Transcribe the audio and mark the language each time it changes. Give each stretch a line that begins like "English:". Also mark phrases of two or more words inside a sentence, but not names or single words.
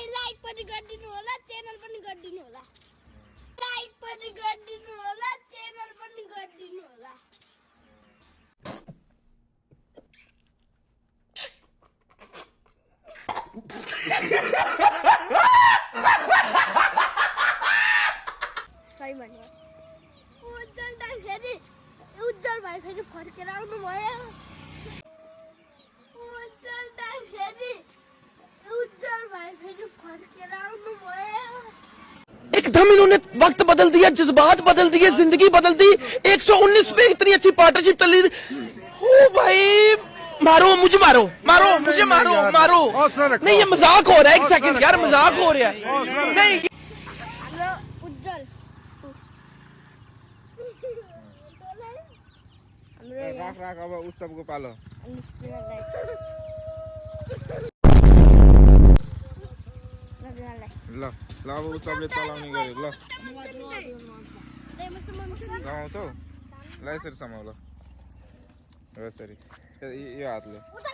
Nepali: लाइक पनि गरिदिनु होला च्यानल पनि गरिदिनु होला लाइक पनि गरिदिनु होला च्यानल पनि गरिदिनु होला उज्जवल भाइ फेरि फर्केर आउनु भयो
Hindi: एकदम इन्होंने वक्त बदल दिया, जज्बात बदल दिए, जिंदगी बदल दी। 119 में इतनी अच्छी पार्टनरशिप चल रही थी। ओ भाई मारो मुझे, मारो मुझे, मारो नहीं ये मजाक हो रहा है। एक सेकंड यार मजाक हो रहा है नहीं। उज्जवल
Nepali: राख अब उस सबको पालो ल अब उस सबले चलाउने गरे ल समाउँछौ ल यसरी समाउ ल यसरी यो हातले